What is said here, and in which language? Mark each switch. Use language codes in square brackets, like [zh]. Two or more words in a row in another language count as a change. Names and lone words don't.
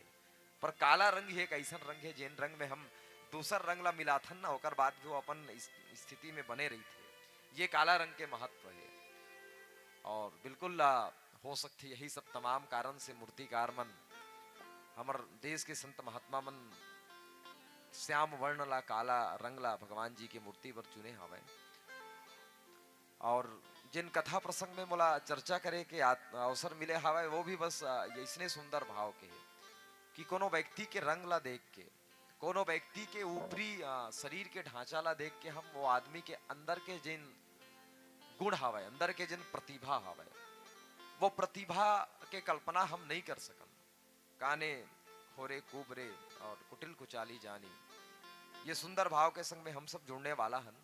[hne] पर काला रंग ही एक ऐसा रंग है जिन रंग में हम दूसर रंग ला मिलाथन ना होकर बाद भी वो अपन स्थिति में बने रही थे। ये काला रंग के महत्व है और बिल्कुल हो सकती यही सब तमाम कारण से मूर्तिकार मन हमार देश के संत महात्मा मन श्याम वर्ण ला काला रंग ला भगवान जी की मूर्ति पर चुने हवे। और जिन कथा प्रसंग में मोला चर्चा करे के अवसर मिले हवे वो भी बस इसने सुंदर भाव के है कि कोनो व्यक्ति के रंग ला देख के, कोनो व्यक्ति के ऊपरी शरीर के ढांचा ला देख के हम वो आदमी के अंदर के जिन गुण हवे, अंदर के जिन प्रतिभा हवे, वो प्रतिभा के कल्पना हम नहीं कर सकन। [awa] काने होरे कुबरे और कुटिल कुचाली जानी, [hne] ये सुंदर भाव के संग में हम सब जुड़ने वाला हन।